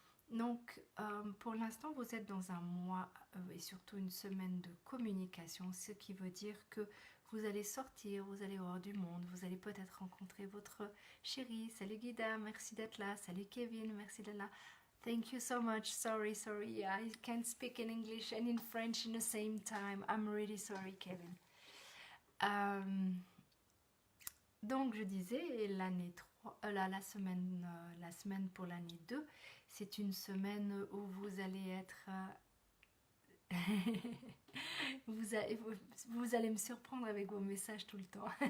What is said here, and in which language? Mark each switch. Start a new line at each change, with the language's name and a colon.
French: Donc pour l'instant, vous êtes dans un mois et surtout une semaine de communication, ce qui veut dire que vous allez sortir, vous allez voir du monde, vous allez peut-être rencontrer votre chéri. Salut Guida, merci d'être là. Salut Kevin, merci d'être là.
English: Thank you so much. Sorry, I can't speak in English and in French in the same time. I'm really sorry, Kevin.
French: Donc je disais, l'année 3, la semaine pour l'année 2, c'est une semaine où vous allez être... vous allez me surprendre avec vos messages tout le temps.